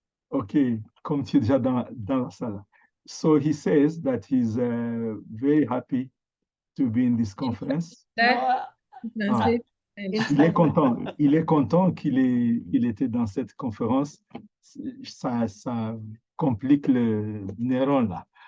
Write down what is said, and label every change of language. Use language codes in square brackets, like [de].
[fr] Ok, comme tu es déjà dans la salle. [en] So he says that he's very happy to be in this conference. [fr] Ah, il est content qu'il était dans cette conférence. Ça complique le neuron là.